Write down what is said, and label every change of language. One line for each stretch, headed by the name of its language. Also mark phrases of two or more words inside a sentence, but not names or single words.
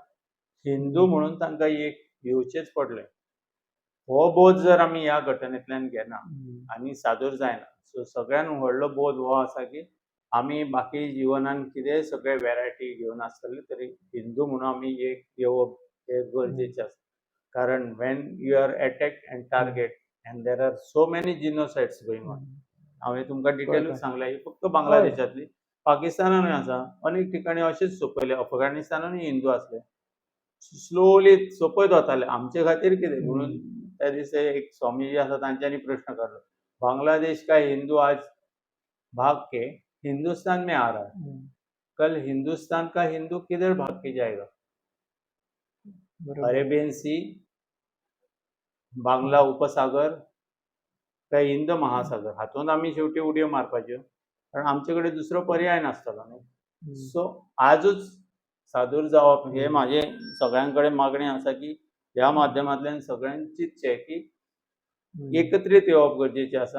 Konkani: हिंदू म्हणून तांकां एक येवचेच पडले. हो बोध जर आमी ह्या घटनेंतल्यान घेना आनी सादूर जायना. सो सगळ्यान व्हडलो बोध हो आसा की आमी बाकी जिवनान कितेंय सगळे वेरायटी घेवन आसतले तरी हिंदू म्हणून आमी एक येवप हे गरजेचें आसा.
English: Because when you are attacked and target and there are so many genocides going on.
Konkani: हांवें तुमकां डिटेलूच सांगल्या, ही फक्त बांगलादेशांतली. पाकिस्तानानूय आसा, अनेक ठिकाणी अशेंच सोंपयले. अफगाणिस्तानानूय हिंदू आसले. स्लोली सोंपयत वताले. आमचे खातीर कितें म्हणून त्या दिसा एक स्वामीजी आसा तांच्यांनी प्रश्न काडलो,
Hindi: बांग्लादेश का हिंदू आज भाग के हिंदुस्तान में आ रहा है, कल हिंदुस्तान का हिंदू किधर भाग के जाएगा?
Konkani: अरेबियन सी, बांगला उपसागर काय हिंद महासागर हातूंत आमी शेवटी उडयो मारपाच्यो, कारण आमचे कडेन दुसरो पर्याय नासतलो न्ही. सो आजूच सादूर जावप हे म्हाजे सगळ्यां कडेन मागणी आसा की ह्या माध्यमांतल्यान सगळ्यांनी चिंतचें की एकत्रीत येवप गरजेचें आसा.